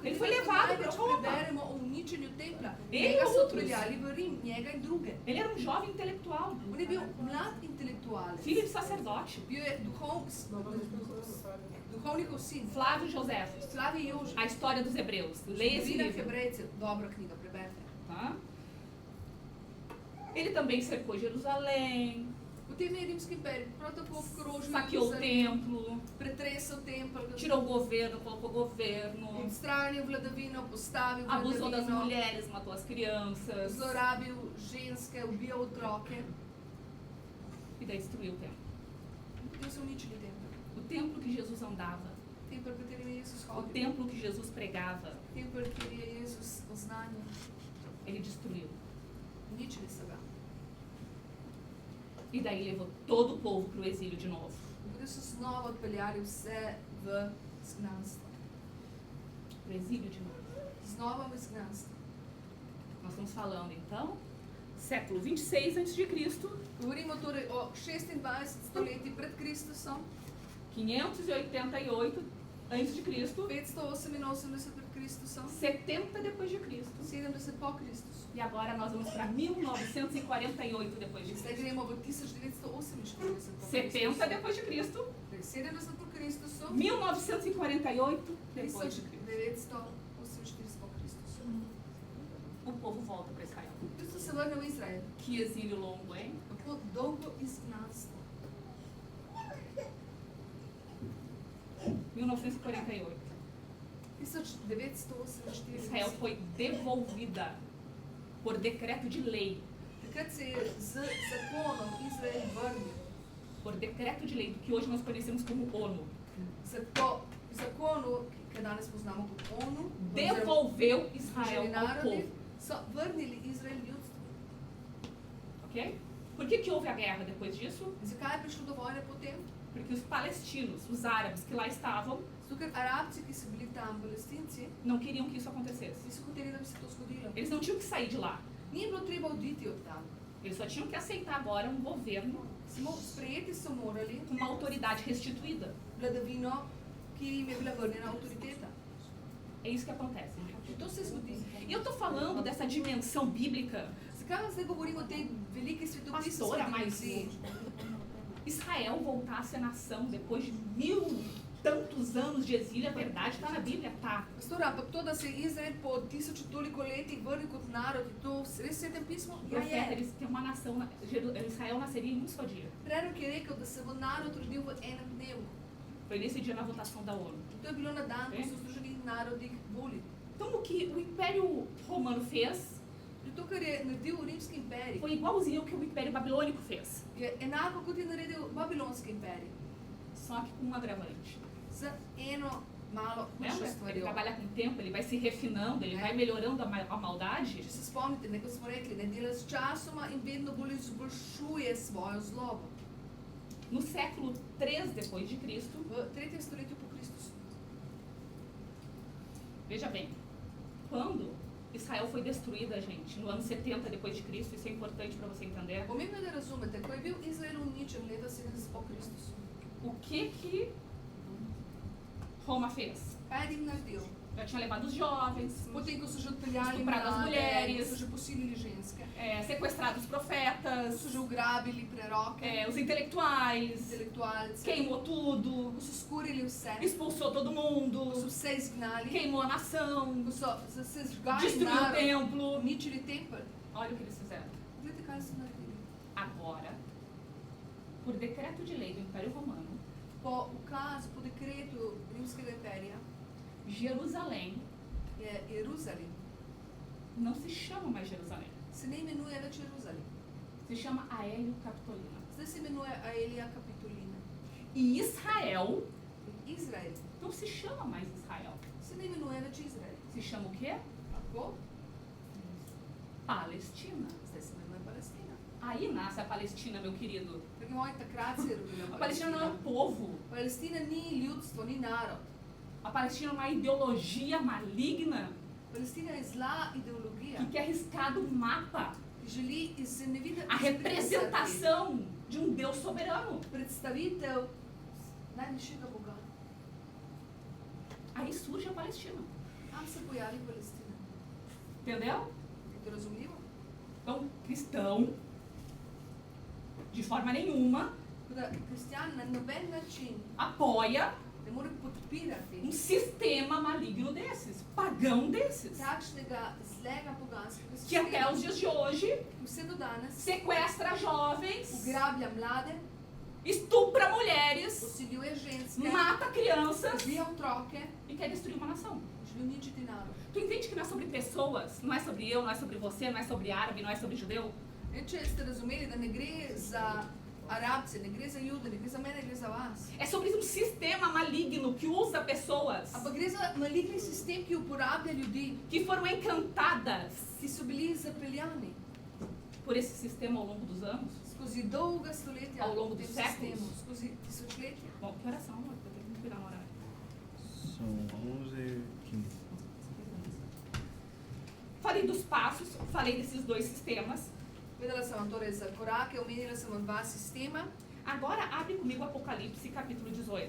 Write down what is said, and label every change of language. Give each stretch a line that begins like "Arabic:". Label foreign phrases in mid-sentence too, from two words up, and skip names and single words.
Portuguese: Ele
Slovenian: ki
Portuguese: foi
Slovenian: jo
Portuguese: levado
Slovenian: največ
Portuguese: para Roma.
Slovenian: preberemo o uničenju templa.
Portuguese: Ele
Slovenian: Njega
Portuguese: e
Slovenian: so
Portuguese: outros.
Slovenian: odpeljali v Rim, njega in druge.
Portuguese: Ele era um jovem intelectual,
Slovenian: On je bil mlad intelektualec.
Portuguese: filho de sacerdote.
Slovenian: Bil je duhovnikov sin.
Portuguese: Flávio Josefos.
Slovenian: Flavi Jožef.
Portuguese: A história dos hebreus. Leia esse
Slovenian: Zgodovina
Portuguese: livro.
Slovenian: Hebrejcev. Dobra knjiga, preberite.
Portuguese: Tá? Ele também cercou Jerusalém,
Slovenian: Potem je rimski imperij prav tako obkrožil
Portuguese: saqueou o
Slovenian: Jeruzalem,
Portuguese: templo,
Slovenian: pretresel tempelj,
Portuguese: tirou o governo, colocou governo,
Slovenian: odstranil vladavino, postavil
Portuguese: abusou das
Slovenian: vladavino,
Portuguese: mulheres, matou as crianças
Slovenian: zlorabil ženske, ubijal otroke.
Portuguese: e daí destruiu o templo.
Slovenian: Potem so uničili tempelj.
Portuguese: O templo que Jesus andava,
Slovenian: Tempelj, v katerem je Jezus
Portuguese: o
Slovenian: hodil.
Portuguese: templo que Jesus pregava,
Slovenian: Tempelj, kjer je Jezus oznanil.
Portuguese: ele destruiu.
Slovenian: Uničili so ga.
Portuguese: E daí levou todo o povo para o exílio de novo.
Slovenian: In potem so znova odpeljali vse v izgnanstvo.
Portuguese: Para o exílio de novo.
Slovenian: Znova v izgnanstvo.
Portuguese: Nós estamos falando então, século 26 a.C.,
Slovenian: Govorimo torej o 26 stoletji pred Kristusom,
Portuguese: 588 a.C.,
Slovenian: 588 pred Kristusom,
Portuguese: 70 depois de Cristo.
Slovenian: 70 po Kristusu.
Portuguese: E agora nós vamos para 1948 depois de
Slovenian: Zdaj
Portuguese: Cristo.
Slovenian: gremo v 1948 po
Portuguese: 70 depois de Cristo,
Slovenian: 70 po Kristusu,
Portuguese: 1948 depois de Cristo.
Slovenian: 1948 po Kristusu.
Portuguese: O povo volta para Israel.
Slovenian: Kristus se vrne v Izrael.
Portuguese: Que exílio longo, hein?
Slovenian: Kako dolgo izgnanstvo.
Portuguese: 1948.
Slovenian: 1948.
Portuguese: Israel foi devolvida por decreto de lei.
Slovenian: Takrat se je z zakonom Izrael vrnil.
Portuguese: Por decreto de lei, do que hoje nós conhecemos como ONU.
Slovenian: Zato zakonu, ki danes poznamo kot ONU,
Portuguese: Devolveu
Slovenian: Združeni
Portuguese: Israel ao
Slovenian: narodi,
Portuguese: povo.
Slovenian: so vrnili Izrael ljudstvu.
Portuguese: Ok? Por que houve a guerra depois disso?
Slovenian: In zakaj je prišlo do vojne potem?
Portuguese: Porque os palestinos, os árabes que lá estavam,
Slovenian: Zato, ker Arabci, ki so bili tam, Palestinci,
Portuguese: não queriam que isso acontecesse.
Slovenian: niso hoteli, da bi se to zgodilo.
Portuguese: Eles não tinham que sair de lá.
Slovenian: Ni bilo treba oditi od tam.
Portuguese: Eles só tinham que aceitar agora um governo
Slovenian: Samo sprejeti so morali
Portuguese: com uma autoridade restituída.
Slovenian: vladavino, ki jim je bila vrnjena avtoriteta.
Portuguese: É isso que acontece, gente.
Slovenian: In to se zgodi.
Portuguese: E eu tô falando dessa dimensão bíblica.
Slovenian: Zakaj vam zdaj govorimo o tej veliki svetopisni
Portuguese: Pastora, mas
Slovenian: dimenziji?
Portuguese: Israel voltar a ser nação depois de 1000 e tantos anos de exílio, a verdade está na Bíblia, tá?
Slovenian: Pastor, ampak to, da se je Izrael po 1000 toliko letih vrnil kot narod, je to res v Svetem pismu?
Portuguese: O
Slovenian: Ja,
Portuguese: profeta,
Slovenian: je.
Portuguese: eles têm uma nação, Israel nasceria em um só dia.
Slovenian: Prerok je rekel, da se bo narod rodil v enem dnevu.
Portuguese: Foi nesse dia na votação da ONU.
Slovenian: In to je bilo na dan, ko so Združeni narodi volili.
Portuguese: Então, o que o Império Romano fez
Slovenian: To, kar je naredil rimski imperij,
Portuguese: foi igualzinho ao que o Império Babilônico fez,
Slovenian: je enako kot je naredil babilonski imperij.
Portuguese: só que com um agravante.
Slovenian: Z eno malo hujšo
Portuguese: Lembra? Ele
Slovenian: stvarjo.
Portuguese: trabalha com o tempo, ele vai se refinando, ele vai melhorando a maldade.
Slovenian: Če se spomnite, ne, kot smo rekli, ne dela s časoma in vedno bolj izboljšuje svojo zlobo.
Portuguese: No século 3 depois de Cristo,
Slovenian: V 3. stoletju po Kristusu
Portuguese: Veja bem, quando Israel foi destruída, gente, no ano 70 depois de Cristo, isso é importante para você entender.
Slovenian: Pomembno je, da razumete, ko je bil Izrael uničen leta 70 po Kristusu,
Portuguese: O que Roma fez?
Slovenian: kaj je Rim naredil?
Portuguese: Já tinha levado os jovens,
Slovenian: Potem, ko so že odpeljali
Portuguese: Estuprado as
Slovenian: mlade,
Portuguese: mulheres.
Slovenian: so že posilili ženske,
Portuguese: sequestrado os profetas,
Slovenian: so že ugrabili preroke,
Portuguese: os intelectuais,
Slovenian: intelektualce,
Portuguese: queimou tudo,
Slovenian: ko so skurili vse,
Portuguese: expulsou todo
Slovenian: ko so
Portuguese: mundo,
Slovenian: vse izgnali,
Portuguese: queimou a nação,
Slovenian: ko so se žgali
Portuguese: destruiu o
Slovenian: narod,
Portuguese: templo.
Slovenian: uničili tempelj.
Portuguese: Olha o que eles fizeram.
Slovenian: Poglejte, kaj so naredili.
Portuguese: Agora, por decreto de lei do Império Romano,
Slovenian: Po ukazu, po dekretu Rimskega imperija
Portuguese: Jerusalém
Slovenian: je Jeruzalem
Portuguese: não se chama mais Jerusalém,
Slovenian: se ne imenuje več Jeruzalem.
Portuguese: se chama Aélio Capitolina.
Slovenian: Zdaj se imenuje Aelia Capitolina.
Portuguese: E Israel
Slovenian: In Izrael
Portuguese: não se chama mais Israel,
Slovenian: se ne imenuje več Izrael.
Portuguese: se chama o quê?
Slovenian: Kako?
Portuguese: Palestina.
Slovenian: Zdaj se imenuje Palestina.
Portuguese: Aí nasce a Palestina, meu querido.
Slovenian: Dragi moji, takrat se je rodila
Portuguese: A Palestina não é um povo.
Slovenian: Palestina ni ljudstvo, ni narod.
Portuguese: A Palestina é uma ideologia maligna
Slovenian: Palestina je zla ideologija,
Portuguese: que quer riscar do mapa
Slovenian: ki želi iz zemljevida
Portuguese: a representação de um Deus soberano.
Slovenian: predstavitev najvišjega Boga.
Portuguese: Aí surge a Palestina.
Slovenian: Tam se pojavi Palestina.
Portuguese: Entendeu?
Slovenian: Je to razumljivo?
Portuguese: Então, cristão, de forma nenhuma,
Slovenian: Tako da kristjan na noben način
Portuguese: apoia
Slovenian: ne more podpirati
Portuguese: um sistema maligno desses, pagão desses,
Slovenian: takšnega zlega poganskega
Portuguese: que até
Slovenian: sistema,
Portuguese: os dias de hoje
Slovenian: ki vse do danes
Portuguese: sequestra jovens,
Slovenian: ugrablja mlade,
Portuguese: estupra mulheres,
Slovenian: posiljuje ženske,
Portuguese: mata crianças
Slovenian: ubija otroke,
Portuguese: e quer destruir uma nação.
Slovenian: želi uničiti narod.
Portuguese: Tu entende que não é sobre pessoas, não é sobre eu, não é sobre você, não é sobre árabe, não é sobre judeu?
Slovenian: In če ste razumeli, da ne gre za Arabce, ne gre za Jude, ne gre za mene, gre za vas.
Portuguese: É sobre um sistema maligno que usa pessoas
Slovenian: Ampak gre za maligni sistem, ki uporablja ljudi,
Portuguese: que foram encantadas
Slovenian: ki so bili zapeljani
Portuguese: por esse sistema ao longo dos anos.
Slovenian: skozi dolga stoletja
Portuguese: Ao longo
Slovenian: v tem
Portuguese: dos séculos.
Slovenian: sistemu, skozi tisočletja.
Portuguese: Bom, que oração, amor? Eu tenho que cuidar na hora. São 11h15. Falei dos passos, falei desses dois sistemas.
Slovenian: Povedala sem vam torej za korake, omenila sem vam dva sistema.
Portuguese: Agora abre comigo Apocalipse, capítulo 18.